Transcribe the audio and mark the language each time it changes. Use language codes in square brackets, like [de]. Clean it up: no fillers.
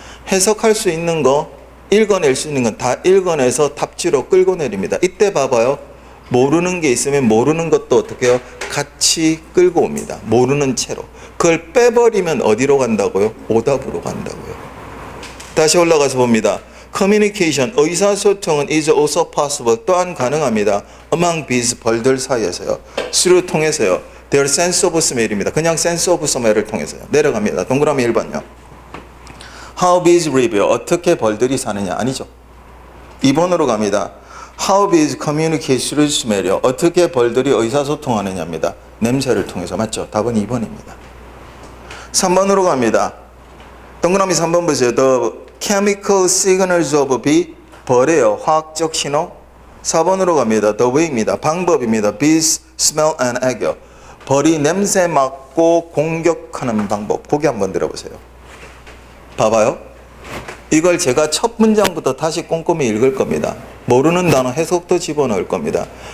[ko] 해석할 수 있는 거, 읽어낼 수 있는 건 다 읽어내서 답지로 끌고 내립니다. 이때 봐봐요. 모르는 게 있으면 모르는 것도 어떻게 해요? 같이 끌고 옵니다. 모르는 채로. 그걸 빼버리면 어디로 간다고요? 오답으로 간다고요. 다시 올라가서 봅니다. [en] Communication, [ko] 의사소통은 [en] is also possible, [ko] 또한 가능합니다. [en] Among bees, [ko] 벌들 사이에서요. through, 통해서요. [en] Their sense of smell입니다. [ko] 그냥 sense of smell을 통해서요. 내려갑니다. 동그라미 1번요. [en] How bees live, [ko] 어떻게 벌들이 사느냐? 아니죠. 2번으로 갑니다. [en] How bees communicate through smell, [ko] 어떻게 벌들이 의사소통하느냐입니다. 냄새를 통해서. 맞죠? 답은 2번입니다. 3번으로 갑니다. 동그라미 3번 보세요. [en] The chemical signals of bee, [ko] 벌이에요. 화학적 신호. 4번으로 갑니다. The way입니다. 방법입니다. [en] Bees smell an egg, [ko] 벌이 냄새 맡고 공격하는 방법. 보기 한번 들어보세요. 봐봐요. 이걸 제가 첫 문장부터 다시 꼼꼼히 읽을 겁니다. 모르는 단어 해석도 집어넣을 겁니다.